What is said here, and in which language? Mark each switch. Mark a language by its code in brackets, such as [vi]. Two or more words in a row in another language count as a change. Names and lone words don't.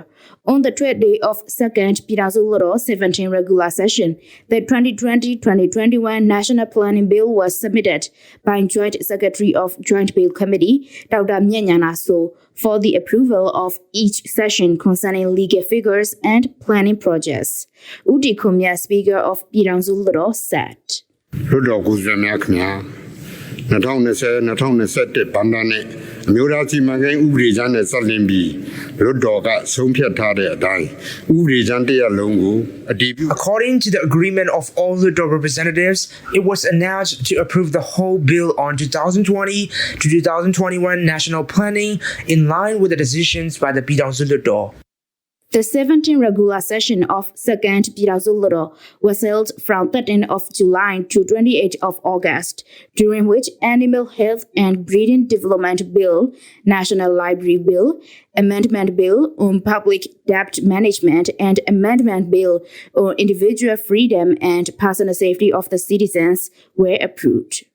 [en] On the 12th day of Second Pyidaungsu Hluttaw 17th regular session, the 2020-2021 National Planning Bill was submitted by Joint Secretary of Joint Bill Committee, Dr. Myanmar Today, for the approval of each session concerning legal figures and planning projects. Uti Kumya, Speaker of Pyidaungsu Hluttaw, said. [my] 2020-2021 ဘဏ္ဍာနဲ့အမျိုးသားစီမံကိန်းဥပဒေကြမ်းနဲ့ဆက်လင်းပြီးလွှတ်တော်ကဆုံးဖြတ်ထားတဲ့အတိုင်းဥပဒေကြမ်းတစ်ရပ်လုံးကိုအတည်ပြု [en] According to the agreement of all the representatives, it was announced to approve the whole bill on 2020 to 2021 national planning in line with the decisions by the Pyidaungsu Hluttaw. The 17th regular session of Second Pyidaungsu Hluttaw was held from 13th of July to 28th of August, during which Animal Health and Breeding Development Bill, National Library Bill, Amendment Bill on Public Debt Management, and Amendment Bill on Individual Freedom and Personal Safety of the Citizens were approved.